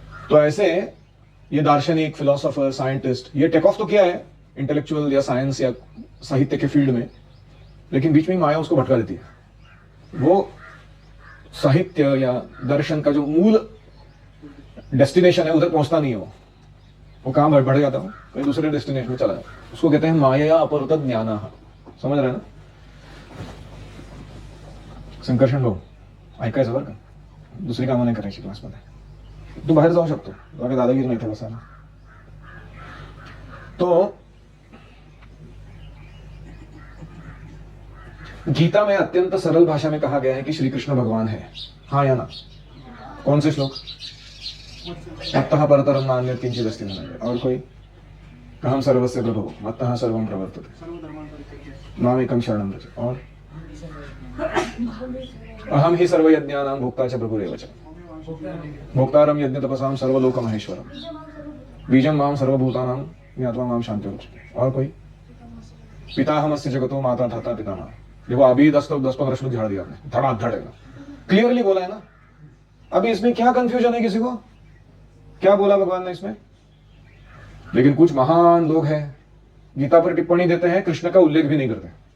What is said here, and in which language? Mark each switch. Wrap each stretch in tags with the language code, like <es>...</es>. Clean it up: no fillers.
<hi>तो ऐसे ये दार्शनिक, फिलोसोफर, साइंटिस्ट, ये टेक ऑफ तो किया है इंटेलेक्चुअल या साइंस या साहित्य के फील्ड में, लेकिन बीच में माया उसको भटका देती है। वो साहित्य या दर्शन का जो मूल डेस्टिनेशन है उधर पहुंचता नहीं है, वो कहां बढ़ जाता है, कहीं दूसरे डेस्टिनेशन में चला जाता है। उसको कहते हैं माया अपहृत ज्ञानाः। समझ रहे हैं ना?</hi> <mr>संकर्षण भाऊ ऐकायचं बरं का, दुसरी कामं नाही करायची क्लासमध्ये, तू बाहेर जाऊ शकतो, तुला दादागिरी नाही बसायला।</mr> <hi>तो गीता में अत्यंत सरल भाषा में कहा गया है कि श्री कृष्ण भगवान है, हाँ या ना? कौन से श्लोक?</hi> <sa>मत्तः परतरं नान्यत् किंचित् अस्ति मन्यते।</sa> <hi>और कोई?</hi> <sa>अहम सर्वस्य प्रभुः मत्तः सर्वं प्रवर्तते सर्वधर्मान् परित्यज्य मामेकं शरणं व्रज। और अहम ही सर्वयज्ञानां भोक्ता च प्रभुरेव च भोक्तारं यज्ञतपसां सर्वलोकमहेश्वरम् बीजं मां सर्वभूतानां ज्ञात्वा मां शान्तिरुच्यते।</sa> <hi>और कोई?</hi> <sa>पिताहमस्य जगतो माता धाता पितामह।</sa> <hi>देखो अभी 10-15 श्लोक झाड़ दिया आपने, धड़ाधड़ है, क्लियरली बोला है ना। अभी इसमें क्या कंफ्यूजन है किसी को? क्या बोला भगवान ने इसमें? लेकिन कुछ महान लोग हैं गीता पर टिप्पणी देते हैं, कृष्ण का उल्लेख भी नहीं करते।</hi>